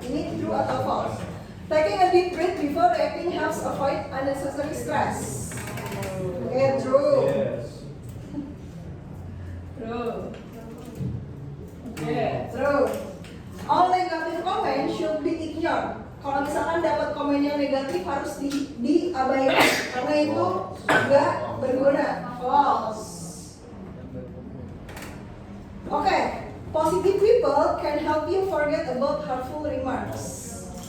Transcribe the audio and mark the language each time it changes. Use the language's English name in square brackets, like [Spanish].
[Indonesian] Ini [English] true [Indonesian] atau [English] false? Taking a deep breath before reacting helps avoid unnecessary stress. Okay, true. True. Okay, true. All negative comments should be ignored. [Indonesian] Kalau misalkan dapat komen yang negatif harus diabaikan karena itu nggak berguna. [English] False. Okay, positive people can help you forget about hurtful remarks.